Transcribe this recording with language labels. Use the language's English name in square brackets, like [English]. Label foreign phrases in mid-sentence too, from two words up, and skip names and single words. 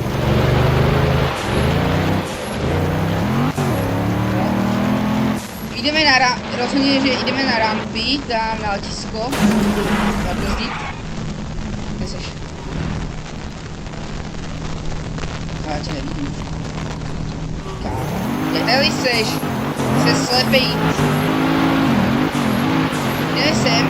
[Slovak] Ideme na rozhodne, že ideme na rampy, tam na letisko. [Czech] Zabrzdiť. Kde seš? [Slovak] Ja ťa nevidím. [Czech] Kde seš? Jsi slepej. Jdeme sem.